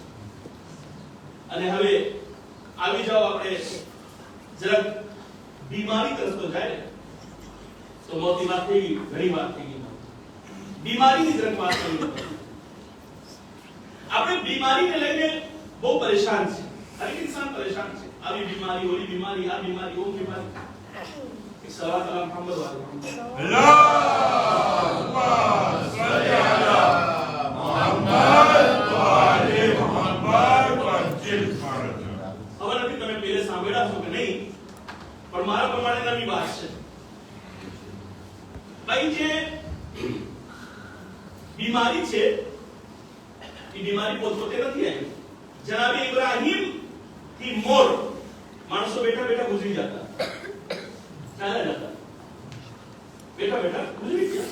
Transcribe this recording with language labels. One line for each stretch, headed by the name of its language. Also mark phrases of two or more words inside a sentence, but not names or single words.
Gujarati: અને હવે આવી જાઓ આપણે જરાક બીમારી તરફ તો જાય તો મોતી વાત થઈ ગઈ, ઘણી વાત થઈ ગઈ. બીમારીની જરાક વાત કરી. આપણે બીમારીને લઈને બહુ પરેશાન છે, હરેક ઇન્સાન પરેશાન છે. આવી બીમારી, ઓલી બીમારી, આ બીમારી, ઓ બીમારી.
Arabic: صلاة على محمد وآل محمد. اللهم صل على محمد وآل محمد وعجل فرج.
Gujarati: ખબર નથી તમે પહેલે સાંભળ્યા છો કે નહીં, પણ મારા પ્રમાણે નવી વાત છે. ભાઈ જે બીમારી છે એ બીમારી પોતે નથી આવી. જનાબે ઇબ્રાહીમ થી મોર માણસો બેઠા બેઠા ગુજરી જતા, ચાલ્યા જતા, બેઠા બેઠા ગુજરી ગયા.